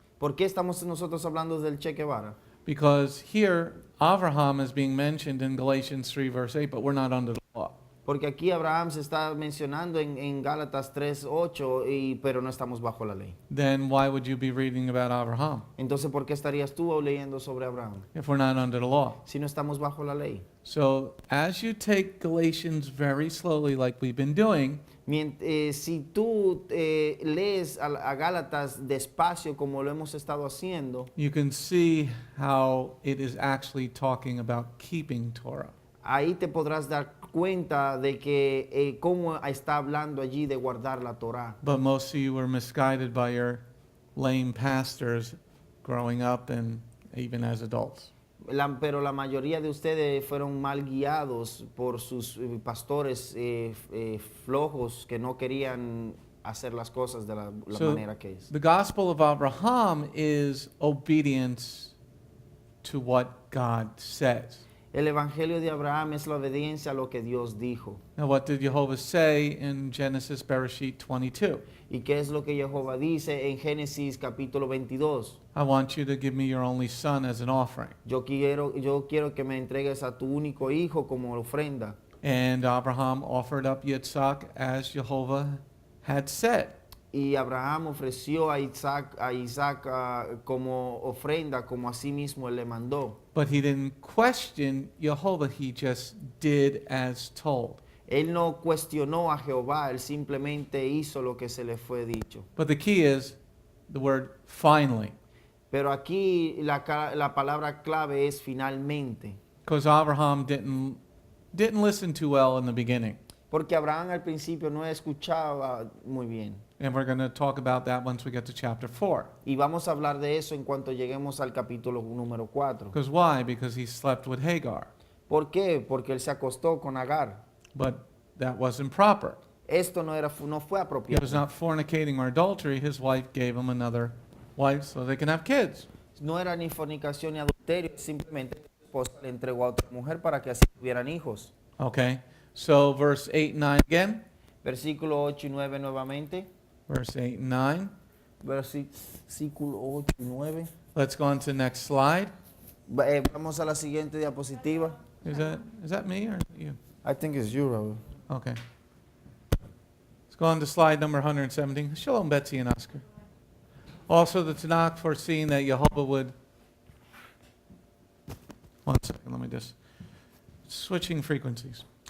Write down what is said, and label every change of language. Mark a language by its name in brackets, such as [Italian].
[Spanish] ¿Por qué estamos nosotros hablando del Che Guevara? [English] Because here Abraham is being mentioned in Galatians 3 verse 8, but we're not under the law. [Spanish] Porque aquí Abraham se está mencionando en Gálatas 3:8, pero no estamos bajo la ley. [English] Then why would you be reading about Abraham [Spanish] Entonces, ¿por qué estarías tú leyendo sobre Abraham [English] if we're not under the law? [Spanish] si no estamos bajo la ley? [English] So as you take Galatians very slowly like we've been doing, [Spanish] Si tú lees a Gálatas despacio como lo hemos estado haciendo, [English] you can see how it is actually talking about keeping Torah. [Spanish] ahí te podrás dar cuenta de que cómo está hablando allí de guardar la Torah. [English] But most of you were misguided by your lame pastors growing up and even as adults. [Spanish] Pero la mayoría de ustedes fueron mal guiados por sus pastores flojos que no querían hacer las cosas de la [English] So [Spanish] manera que es. [English] the gospel of Abraham is obedience to what God says. [Spanish] El evangelio de Abraham es la obediencia a lo que Dios dijo. [English] Now what did Jehovah say in Genesis Bereshit 22? [Spanish] ¿Y qué es lo que Jehová dice en Génesis capítulo 22? [English] I want you to give me your only son as an offering. [Spanish] Yo quiero que me entregues a tu único hijo como ofrenda. [English] And Abraham offered up Yitzhak as Jehovah had said. [Spanish] Y Abraham ofreció a Isaac como ofrenda, como así mismo él le mandó. [English] But he didn't question Jehovah, he just did as told. [Spanish] Él no cuestionó a Jehová, él simplemente hizo lo que se le fue dicho. [English] But the key is the word finally. [Spanish] Pero aquí la palabra clave es finalmente. [English] Because Abraham didn't listen too well in the beginning. [Spanish] Porque Abraham al principio no escuchaba muy bien. [English] And we're going to talk about that once we get to chapter 4. [Spanish] Y vamos a hablar de eso en cuanto lleguemos al capítulo número 4. [English] Because why? Because he slept with Hagar. [Spanish] ¿Por qué? Porque él se acostó con Agar. [English] But that wasn't proper. [Spanish] Esto no fue [English] He [Spanish] apropiado. [English] was not fornicating or adultery. His wife gave him another wife so they can have kids. [Spanish] No era ni fornicación ni adulterio, simplemente su esposa le entregó a otra mujer para que así tuvieran hijos. [English] Okay? So verse 8 and 9 again. [Spanish] Versículo 8 y 9 nuevamente. [English] Verse 8 and 9. [Spanish] Versículo 8 y 9. [English] Let's go on to the next slide. [Spanish] Vamos a la siguiente diapositiva. [English] Is that me or you? I think it's you, Raul. Okay. Let's go on to slide number 117. Shalom, Betsy and Oscar. Also, the Tanakh foreseeing that Jehovah would... One second, let me just... Switching frequencies.